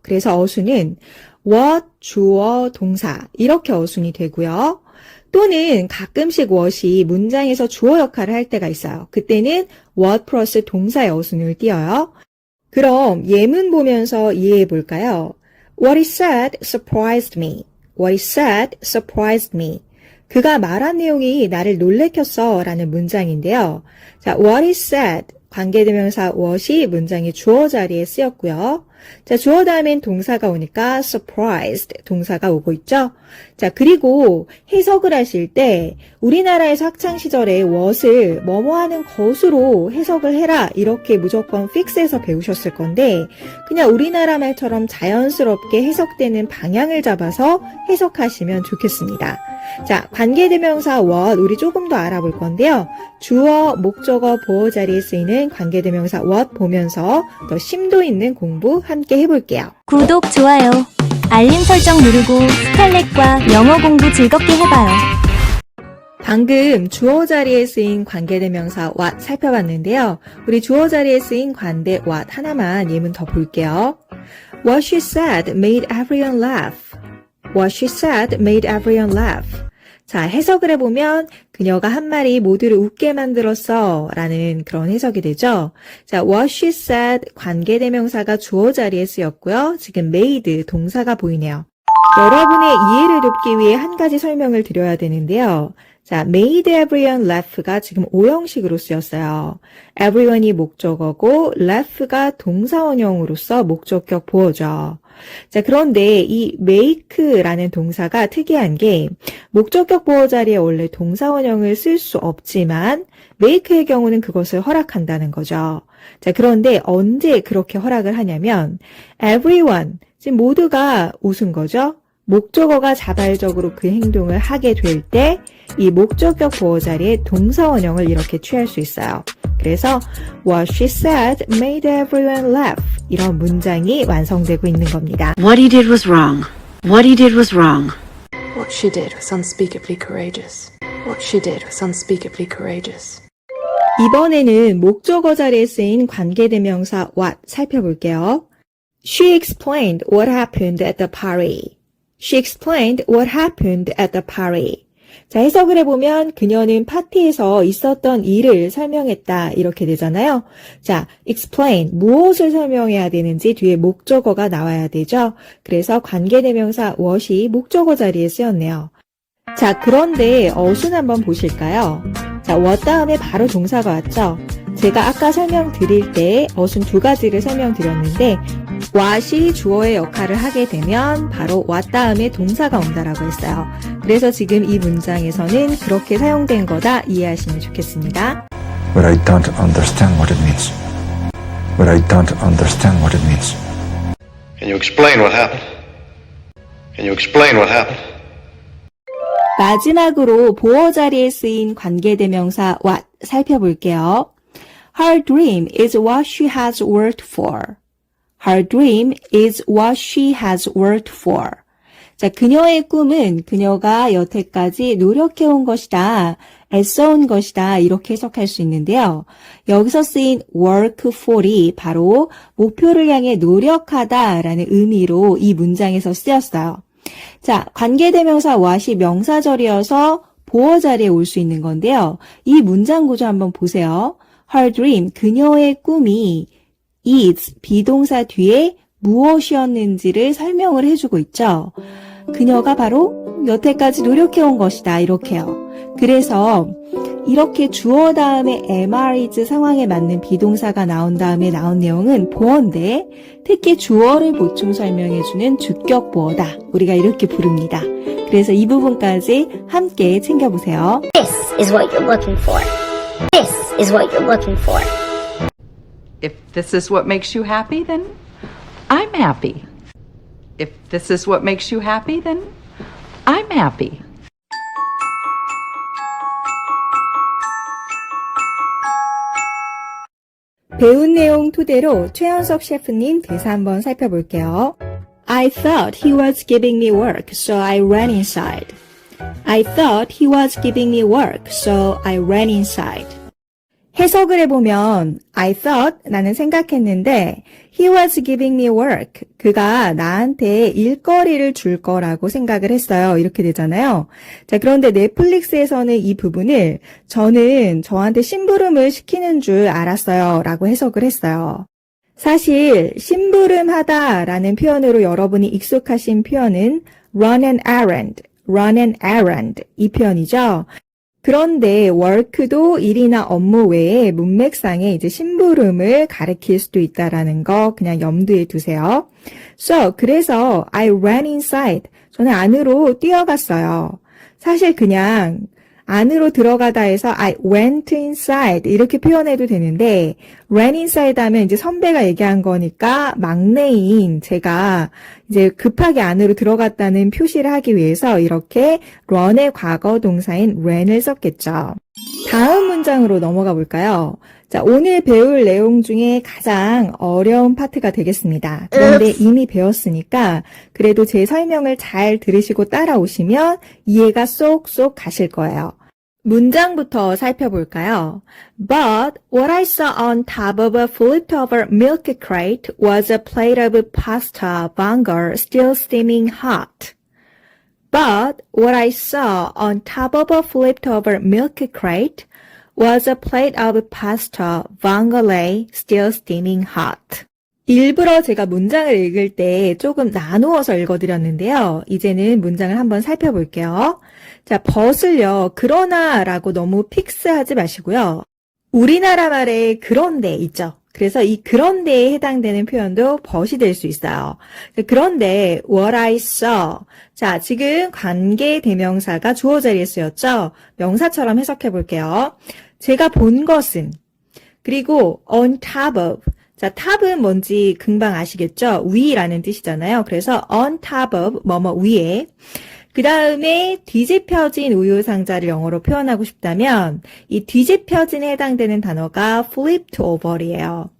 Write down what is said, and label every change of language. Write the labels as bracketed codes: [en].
[ko] 그래서 어순은 what, 주어, 동사 이렇게 어순이 되고요. 또는 가끔씩 what이 문장에서 주어 역할을 할 때가 있어요. 그때는 what 플러스 동사의 어순을 띄어요. 그럼 예문 보면서 이해해 볼까요? [en] What he said surprised me. What he said surprised me. [ko] 그가 말한 내용이 나를 놀래켰어 라는 문장인데요. 자, [en] what he said [ko] 관계대명사 what이 문장의 주어 자리에 쓰였고요. 자, 주어 다음엔 동사가 오니까 surprised 동사가 오고 있죠. 자, 그리고 해석을 하실 때 우리나라에서 학창시절에 what을 뭐뭐 하는 것으로 해석을 해라 이렇게 무조건 픽스해서 배우셨을 건데 그냥 우리나라 말처럼 자연스럽게 해석되는 방향을 잡아서 해석하시면 좋겠습니다. 자, 관계대명사 what 우리 조금 더 알아볼 건데요. 주어, 목적어, 보어 자리에 쓰이는 관계대명사 what 보면서 더 심도 있는 공부 함께 해볼게요. 구독, 좋아요, 알림 설정 누르고 스칼렛과 영어 공부 즐겁게 해봐요. 방금 주어 자리에 쓰인 관계대명사 what 살펴봤는데요. 우리 주어 자리에 쓰인 관대 what 하나만 예문 더 볼게요. [en] What she said made everyone laugh. What she said made everyone laugh. [ko] 자, 해석을 해보면 그녀가 한 말이 모두를 웃게 만들었어 라는 그런 해석이 되죠. 자, [en] what she said [ko] 관계대명사가 주어 자리에 쓰였고요. 지금 made 동사가 보이네요. 여러분의 이해를 돕기 위해 한 가지 설명을 드려야 되는데요. 자, [en] made everyone laugh [ko] 가 지금 오형식으로 쓰였어요. everyone이 목적어고 laugh가 동사원형으로서 목적격 보어죠. 자, 그런데 이 make라는 동사가 특이한 게 목적격 보어 자리에 원래 동사원형을 쓸 수 없지만 make의 경우는 그것을 허락한다는 거죠. 자, 그런데 언제 그렇게 허락을 하냐면 everyone, 지금 모두가 웃은 거죠. 목적어가 자발적으로 그 행동을 하게 될 때 이 목적격 보어 자리에 동사원형을 이렇게 취할 수 있어요. 그래서 [en] What she said made everyone laugh. [ko] 이런 문장이 완성되고 있는 겁니다. [en] What he did was wrong. What he did was wrong. What she did was unspeakably courageous. What she did was unspeakably courageous. [ko] 이번에는 목적어 자리에 쓰인 관계대명사 what 살펴볼게요. [en] She explained what happened at the party. She explained what happened at the party. [ko] 자, 해석을 해보면 그녀는 파티에서 있었던 일을 설명했다 이렇게 되잖아요. 자, explain, 무엇을 설명해야 되는지 뒤에 목적어가 나와야 되죠. 그래서 관계대명사 what이 목적어 자리에 쓰였네요. 자, 그런데 어순 한번 보실까요? 자, what 다음에 바로 동사가 왔죠. 제가 아까 설명드릴 때 어순 두 가지를 설명드렸는데 what이 주어의 역할을 하게 되면 바로 what 다음에 동사가 온다라고 했어요. 그래서 지금 이 문장에서는 그렇게 사용된 거다 이해하시면 좋겠습니다. [en] But I don't understand what it means. But I don't understand what it means. Can you explain what happened? Can you explain what happened? [ko] 마지막으로 보어 자리에 쓰인 관계대명사 what 살펴볼게요. [en] Her dream is what she has worked for. Her dream is what she has worked for. [ko] 자, 그녀의 꿈은 그녀가 여태까지 노력해온 것이다, 애써온 것이다 이렇게 해석할 수 있는데요. 여기서 쓰인 work for이 바로 목표를 향해 노력하다라는 의미로 이 문장에서 쓰였어요. 자, 관계대명사 what이 명사절이어서 보어 자리에 올 수 있는 건데요. 이 문장 구조 한번 보세요. [en] Her dream, [ko] 그녀의 꿈이 is, 비동사 뒤에 무엇이었는지를 설명을 해주고 있죠. 그녀가 바로 여태까지 노력해온 것이다 이렇게요. 그래서 이렇게 주어 다음에 am/is 상황에 맞는 비동사가 나온 다음에 나온 내용은 보어인데 특히 주어를 보충 설명해주는 주격 보어다. 우리가 이렇게 부릅니다. 그래서 이 부분까지 함께 챙겨보세요. [en] This is what you're looking for. This is what you're looking for. If this is what makes you happy, then I'm happy. If this is what makes you happy, then I'm happy. [ko] 배운 내용 토대로 최현석 셰프님 대사 한번 살펴볼게요. [en] I thought he was giving me work, so I ran inside. I thought he was giving me work, so I ran inside. [ko] 해석을 해보면 [en] I thought [ko] 나는 생각했는데 [en] he was giving me work [ko] 그가 나한테 일거리를 줄 거라고 생각을 했어요. 이렇게 되잖아요. 자, 그런데 넷플릭스에서는 이 부분을 저는 저한테 심부름을 시키는 줄 알았어요 라고 해석을 했어요. 사실 심부름하다 라는 표현으로 여러분이 익숙하신 표현은 [en] run an errand [ko] 이 표현이죠. 그런데 work도 일이나 업무 외에 문맥상에 이제 심부름을 가리킬 수도 있다라는 거 그냥 염두에 두세요. [en] So, [ko] 그래서 [en] I ran inside. [ko] 저는 안으로 뛰어갔어요. 사실 그냥 안으로 들어가다 해서 [en] I went inside [ko] 이렇게 표현해도 되는데 [en] ran inside [ko] 하면 이제 선배가 얘기한 거니까 막내인 제가 이제 급하게 안으로 들어갔다는 표시를 하기 위해서 이렇게 run의 과거 동사인 ran을 썼겠죠. 다음 문장으로 넘어가 볼까요? 자, 오늘 배울 내용 중에 가장 어려운 파트가 되겠습니다. 그런데 이미 배웠으니까 그래도 제 설명을 잘 들으시고 따라오시면 이해가 쏙쏙 가실 거예요. 문장부터 살펴볼까요? [en] But what I saw on top of a flipped over milk crate was a plate of pasta vongole still steaming hot. But what I saw on top of a flipped over milk crate was a plate of pasta vongole still steaming hot. [ko] 일부러 제가 문장을 읽을 때 조금 나누어서 읽어드렸는데요. 이제는 문장을 한번 살펴볼게요. 자, 벗을요. 그러나 라고 너무 픽스하지 마시고요. 우리나라 말에 그런데 있죠. 그래서 이 그런데에 해당되는 표현도 벗이 될 수 있어요. 그런데 [en] what I saw. [ko] 자, 지금 관계 대명사가 주어 자리에 쓰였죠. 명사처럼 해석해 볼게요. 제가 본 것은 그리고 [en] on top of. [ko] 자, 탑은 뭔지 금방 아시겠죠? 위라는 뜻이잖아요. 그래서 [en] on top of [ko] 뭐뭐 위에. 그 다음에 뒤집혀진 우유상자를 영어로 표현하고 싶다면 이 뒤집혀진에 해당되는 단어가 [en] flipped over [ko] 이에요.